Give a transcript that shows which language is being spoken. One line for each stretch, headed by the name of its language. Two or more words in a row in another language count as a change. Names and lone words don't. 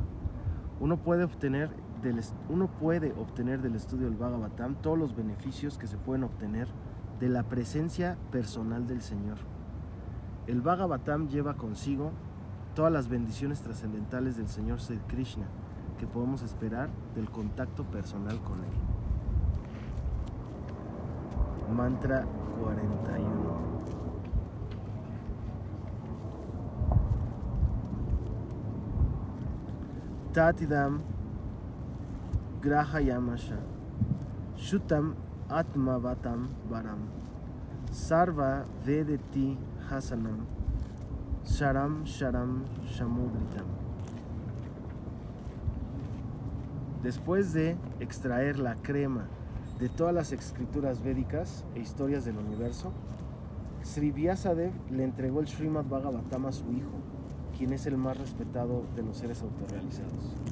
Spanish: Uno puede obtener del estudio del Bhagavatam todos los beneficios que se pueden obtener de la presencia personal del Señor. El Bhagavatam lleva consigo todas las bendiciones trascendentales del Señor Sri Krishna que podemos esperar del contacto personal con Él. Mantra 41.
Sanskrit: Tatidam Grahayamasha Shutam Atmavatam Varam Sarva Vedeti Hasanam Sharam Sharam Shamudritam.
Spanish: Después de extraer la crema de todas las escrituras védicas e historias del universo, Sri Vyasadeva le entregó el Srimad Bhagavatam a su hijo, quien es el más respetado de los seres autorrealizados.